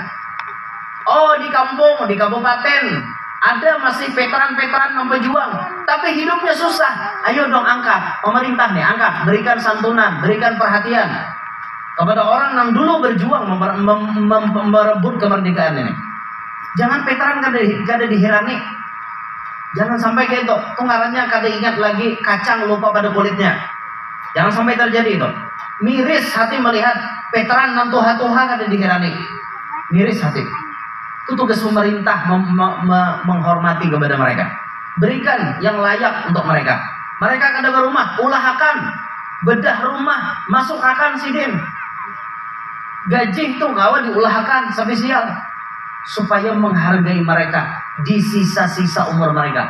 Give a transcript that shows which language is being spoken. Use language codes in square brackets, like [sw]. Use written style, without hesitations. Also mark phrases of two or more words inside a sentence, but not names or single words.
[id] Oh, di kampung, di kabupaten ada masih veteran-veteran yang berjuang, tapi hidupnya susah. Ayo dong angkat, pemerintah nih angkat, berikan santunan, berikan perhatian kepada orang yang dulu berjuang merebut kemerdekaan ini. [bjn] Jangan veteran kada dihirani. [id] Jangan sampai kayak itu. Tunggarannya kada ingat lagi kacang lupa pada kulitnya. Jangan sampai terjadi itu. Miris hati melihat veteran yang [bjn] tuha-tuha kada dihirani. [id] Miris hati. Itu tugas pemerintah menghormati kepada mereka. Berikan yang layak untuk mereka. Mereka kada berumah, ulahakan, bedah rumah, masuk akan sidin. [bjn] Gaji itu kawan diulahakan spesial supaya menghargai mereka di sisa-sisa umur mereka.